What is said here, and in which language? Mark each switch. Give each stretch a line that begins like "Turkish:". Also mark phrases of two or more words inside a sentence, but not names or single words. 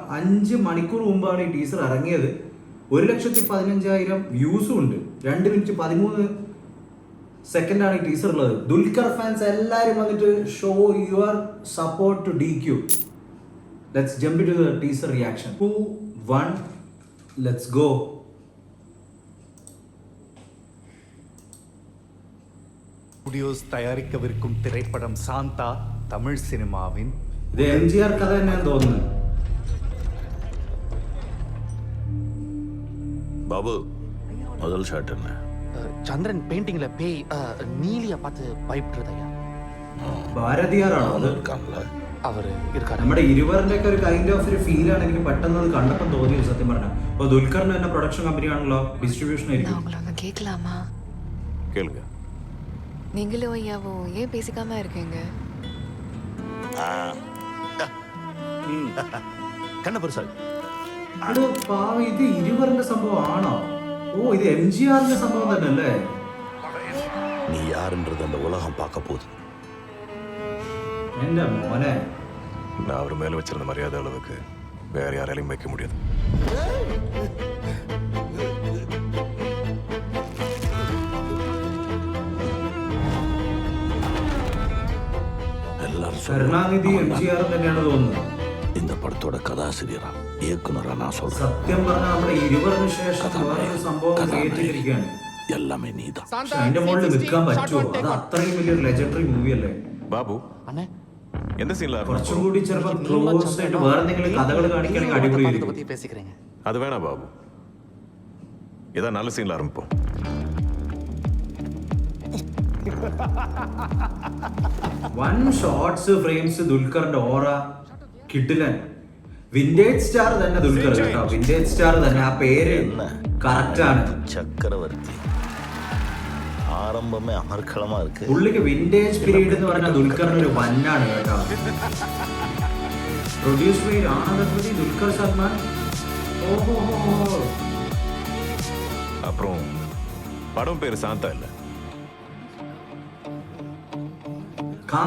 Malayalam: 5 മണിക്കൂർ മുമ്പാണ് ഈ ടീസർ ഇറങ്ങിയത്. 1,15,000 വ്യൂസും ഉണ്ട്. 2 മിനിറ്റ് 13 സെക്കൻഡാണ് ഈ ടീസർ ഉള്ളത്. ദുൽഖർ ഫാൻസ് എല്ലാവരും വന്നിട്ട്
English: show your support to DQ. let's jump to the teaser reaction. 2, 1, let's go.
Tamil: ஸ்டுடியோஸ் தயாரிக்கவிருக்கும் திரைப்படம் சாந்தா தமிழ் சினிமாவின்
Malayalam: ഇത് MGR കഥ തന്നെയാന്ന് തോന്നുന്നത്.
Tamil: பாபு முதல் ஷாட் என்ன? சந்திரன் பெயிண்டிங்ல பேய் நீலிய பார்த்து பயப்படுறதையா?
Malayalam: ഭാരതിയാറാണോ അത്?
Tamil: இருக்கான்ல அவர் இருக்காரு.
Malayalam: നമ്മുടെ ഇരുവറിന്റെ ഒക്കെ ഒരു
English: kind of
Malayalam: ഒരു ഫീലാണ് എനിക്ക് പെട്ടെന്ന് അത് കണ്ടപ്പോൾ തോന്നിയത്, സത്യം പറഞ്ഞാൽ. അപ്പോൾ ദുൽഖറിന്റെ തന്നെ പ്രൊഡക്ഷൻ കമ്പനിയാണല്ലോ, ഡിസ്ട്രിബ്യൂഷൻ
Tamil: நான்
Malayalam: ആയിരിക്കും.
Tamil: உங்களை ஒன்று கேட்கலாமா? கேளுங்க. நீங்களும் ஐயாவும் ஏன் பேசிக்காம இருக்கீங்க? கண்ண பெருசாள்
Malayalam: അത് പാവം, ഇത് ഇരുവറിന്റെ സംഭവം ആണോ? ഓ, ഇത് MGRന്റെ സംഭവം തന്നെ അല്ലേ?
Tamil: நீ யாருன்றது அந்த உலகம் பார்க்க போகுது.
Malayalam: എന്റെ മോനെ,
Tamil: நான் அவர் மேல வச்சிருந்த மரியாதை அளவுக்கு வேற யாராலையும் வைக்க முடியாது. எல்லாரும்
Malayalam: കരുണാനിധി MGR തന്നെയാണ് തോന്നുന്നത്.
Tamil: இந்த படத்தோட கதாசிரியரா இயக்குனரா நான் சொல்றேன்.
Malayalam: സത്യം പറഞ്ഞാൽ നമ്മുടെ ഇരുവറിന് ശേഷം വേറൊരു സംഭവം ക്രിയേറ്റ് ചെയ്തിരിക്കുകയാണ്.
Tamil: எல்லாமே நீதான்.
Malayalam: പക്ഷെ അതിന്റെ മുകളിൽ നിൽക്കാൻ പറ്റുമോ? അത് അത്രയും വലിയൊരു ലെജൻഡറി മൂവി അല്ലേ? ബാബു
Tamil: அண்ணே,
Malayalam: എന്ത് സീനിലാ? കുറച്ചും കൂടി ചിലപ്പോൾ ക്ലോസ് ആയിട്ട് വേറെ എന്തെങ്കിലും കഥകൾ കാണിക്കുകയാണെങ്കിൽ അടിപൊളിയായിരിക്കും.
Tamil: பத்தி பேசிக்கிறேங்க.
Malayalam: അത് വേണ ബാബു, ഇതാ നല്ല സീനിൽ ആരംഭിപ്പോ.
English: one shorts frames,
Malayalam: ദുൽഖറിന്റെ ഓറ കിടിലൻ.
English: vintage star
Malayalam: തന്നെ ദുൽഖർ കേട്ടോ,
English: vintage star
Malayalam: തന്നെ. ആ പേര് കറക്റ്റ് ആണ്.
Tamil: சக்கரவர்த்தி ஆரம்பமே அமர்க்களமா இருக்கு.
Malayalam: പുള്ളിക്ക്
English: vintage period
Malayalam: എന്ന് പറഞ്ഞാൽ ദുൽഖറിന്റെ ഒരു വന്നാണ് കേട്ടോ.
English: പ്രൊഡ്യൂസ് ബൈ ആനന്ദപതി, ദുൽഖർ സൽമാൻ.
Malayalam: ഓഹോ, അപ്പുറം പടം പേര് സാന്ത അല്ല, കാന്ത.